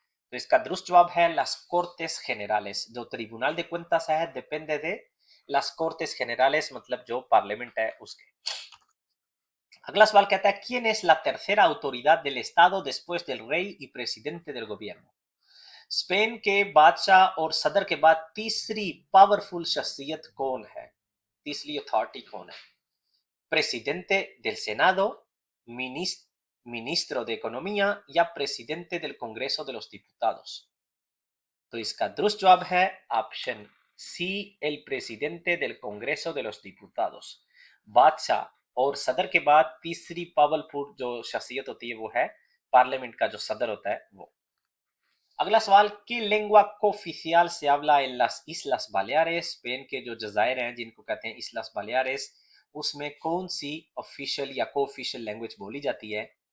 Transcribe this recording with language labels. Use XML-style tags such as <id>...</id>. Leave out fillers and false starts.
<hi>तो इसका दुरुस्त जवाब है</hi> <es>las cortes generales,</es> <hi>जो ट्रिब्यूनल de cuentas है</hi> <es>depende de las cortes generales,</es> <hi>मतलब जो पार्लियामेंट है उसके।</hi> <es>अगला सवाल कहता है, quién es la tercera autoridad del estado después del rey y presidente del gobierno,</es> <hi>Spain के बादशाह और सदर के बाद तीसरी पावरफुल शख्सियत कौन है? तीसरी अथॉरिटी कौन है?</hi> <es>presidente del Senado, ministro de Economía या presidente del Congreso de los Diputados।</es> <hi>तो इसका दुरुस्त जवाब है option C, el presidente del Congreso de los Diputados। बादशाह और सदर के बाद तीसरी पावरफुल जो शख्सियत होती है वो है पार्लियामेंट का जो सदर होता है वो। अगला सवाल,</hi> <es>की लेंगुआ कोफिशियल से habla en las Islas Baleares,</es> <hi>Spain के जो जजायर हैं जिनको कहते हैं इस्लास बालेारेस, उसमें कौन सी ऑफिशियल या को ऑफिशियल लैंग्वेज बोली जाती है?</hi>